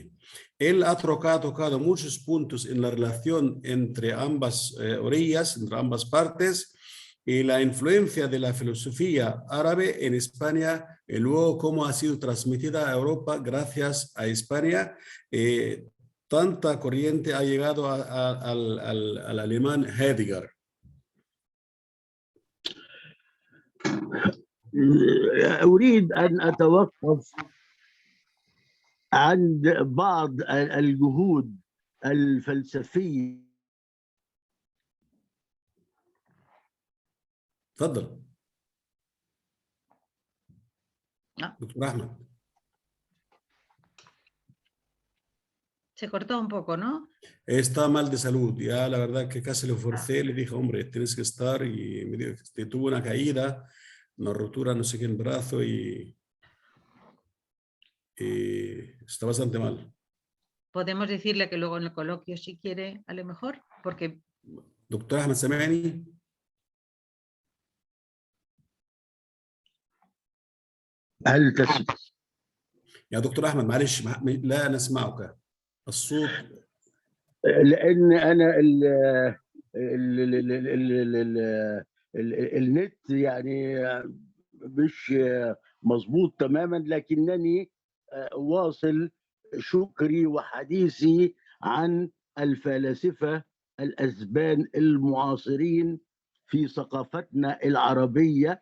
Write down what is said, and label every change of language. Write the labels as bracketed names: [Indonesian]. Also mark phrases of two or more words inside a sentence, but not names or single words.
[Spanish] Él ha tocado muchos puntos en la relación entre ambas orillas, entre ambas partes, y la influencia de la filosofía árabe en España, y luego cómo ha sido transmitida a Europa gracias a España. Tanta corriente ha llegado al alemán Heidegger. [Arabic] أريد أن أتوقف عند بعض الجهود الفلسفية. تفضل دكتور أحمد. [Spanish] Se cortó un poco, ¿no? Está mal de salud, ya la verdad que casi lo forcé, le dije, hombre, tienes que estar, y me dijo que tuvo una caída, una rotura, no sé qué, en el brazo, y está bastante mal. Podemos decirle que luego en el coloquio, si quiere, a lo mejor, porque... Doctor Ahmed Samani. [Arabic] هل تسمع؟ يا دكتور أحمد معلش لا نسمعك الصوت. لأن أنا النت يعني مش مظبوط تماما، لكنني واصل شكري وحديثي عن الفلاسفة الأسبان المعاصرين في ثقافتنا العربية.